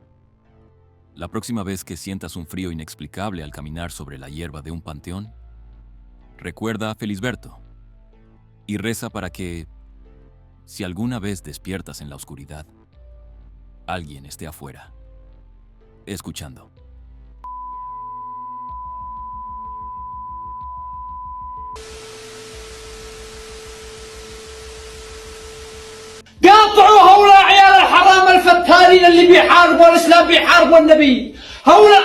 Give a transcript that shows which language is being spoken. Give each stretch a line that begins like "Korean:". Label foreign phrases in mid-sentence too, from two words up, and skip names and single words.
Spanish: La próxima vez que sientas un frío inexplicable al caminar sobre la hierba de un panteón, recuerda a Felisberto y reza para que, si alguna vez despiertas en la oscuridad, alguien esté afuera, escuchando.
Arabic: قاطعوا هؤلاء عيال الحرام الفتارين اللي بيحاربوا الاسلام بيحاربوا النبي.